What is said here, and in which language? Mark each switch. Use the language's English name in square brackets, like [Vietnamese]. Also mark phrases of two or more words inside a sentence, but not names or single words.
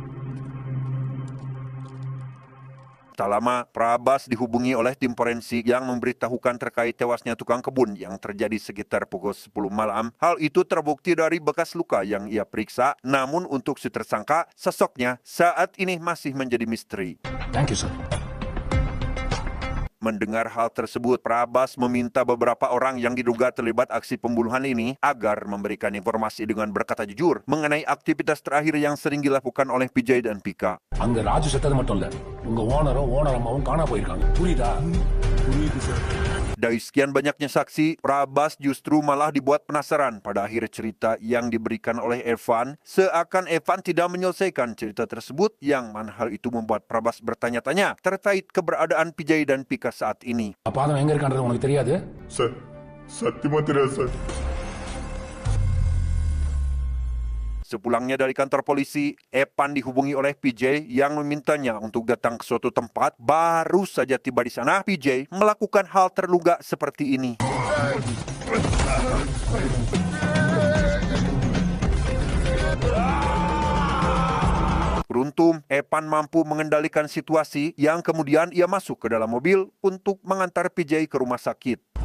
[Indonesian] Tak lama, Prabas dihubungi oleh tim forensik yang memberitahukan terkait tewasnya tukang kebun yang terjadi sekitar pukul 10 malam. Hal itu terbukti dari bekas luka yang ia periksa, namun untuk si tersangka, sosoknya saat ini masih menjadi misteri. [English] Thank you, sir. [Indonesian] Mendengar hal tersebut, Prabas meminta beberapa orang yang diduga terlibat aksi pembunuhan ini agar memberikan informasi dengan berkata jujur mengenai aktivitas terakhir yang sering dilakukan oleh Vijay dan Pika. [Tamil] அங்க ராஜு செத்தது மட்டும் இல்ல, உங்க ஓனர் அம்மாவும் காணா போயிருக்காங்க. புரியுதா? [Indonesian] Dari sekian banyaknya saksi, Prabas justru malah dibuat penasaran pada akhir cerita yang diberikan oleh Evan. Seakan Evan tidak menyelesaikan cerita tersebut, yang mana hal itu membuat Prabas bertanya-tanya terkait keberadaan Vijay dan Pika saat ini. [Tamil] பாதம் எங்க இருக்கான்றது உனக்கு தெரியாது? சார் சத்தியமா தெரியாது சார். [Indonesian] Sepulangnya dari kantor polisi, Evan dihubungi oleh Vijay yang memintanya untuk datang ke suatu tempat. Baru saja tiba di sana, Vijay melakukan hal terluga seperti ini. Beruntung, Evan mampu mengendalikan situasi yang kemudian ia masuk ke dalam mobil untuk mengantar Vijay ke rumah sakit.